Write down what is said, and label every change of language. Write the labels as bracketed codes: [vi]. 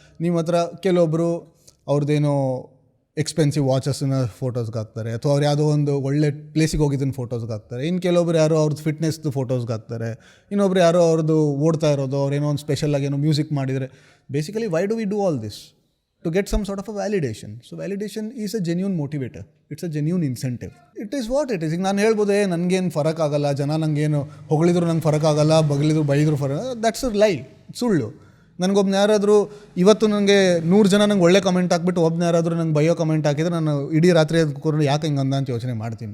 [kn] ನಿಮ್ಮ ಹತ್ರ ಕೆಲವೊಬ್ಬರು ಅವ್ರದ್ದೇನೋ ಎಕ್ಸ್ಪೆನ್ಸಿವ್ ವಾಚಸ್ನ ಫೋಟೋಸ್ಗೆ ಹಾಕ್ತಾರೆ, ಅಥವಾ ಅವ್ರು ಯಾವುದೋ ಒಂದು ಒಳ್ಳೆ ಪ್ಲೇಸಿಗೆ ಹೋಗಿದ್ದನ್ನು ಫೋಟೋಸ್ಗೆ ಹಾಕ್ತಾರೆ. ಇನ್ನು ಕೆಲವೊಬ್ರು ಯಾರೋ ಅವ್ರದ್ದು ಫಿಟ್ನೆಸ್ದು ಫೋಟೋಸ್ಗೆ ಹಾಕ್ತಾರೆ. ಇನ್ನೊಬ್ರು ಅವ್ರದ್ದು ಓಡ್ತಾ ಇರೋದು, ಅವ್ರೇನೋ ಒಂದು ಸ್ಪೆಷಲಾಗಿ ಏನೋ ಮ್ಯೂಸಿಕ್ ಮಾಡಿದರೆ. [en] Basically why do we do all this? to get some sort of a validation. So validation is a genuine motivator. It's a genuine incentive. It is what it is. [kn] ಈಗ ನಾನು ಹೇಳ್ಬೋದು ನನಗೇನು ಫರಕ್ ಆಗಲ್ಲ, ಜನ ನನಗೇನು ಹೊಗಳಿದ್ರು ನಂಗೆ ಫರಕ್ ಆಗಲ್ಲ, ಬಗಲಿದ್ರು ಬೈದ್ರು ಫರಕ್, [en] that's a lie, [kn] ಸುಳ್ಳು. ನನಗೊಬ್ಬನ ಯಾರಾದರೂ ಇವತ್ತು ನನಗೆ 100 ಜನ ನಂಗೆ ಒಳ್ಳೆ ಕಮೆಂಟ್ ಹಾಕ್ಬಿಟ್ಟು ಒಬ್ಬನ ಯಾರಾದರೂ ನಂಗೆ ಬೈಯೋ ಕಮೆಂಟ್ ಹಾಕಿದ್ರೆ ನಾನು ಇಡೀ ರಾತ್ರಿ ಎದ್ಕೊಂಡು ಯಾಕೆ ಹಿಂಗೆ ಅಂದ ಅಂತ ಯೋಚನೆ ಮಾಡ್ತೀನಿ.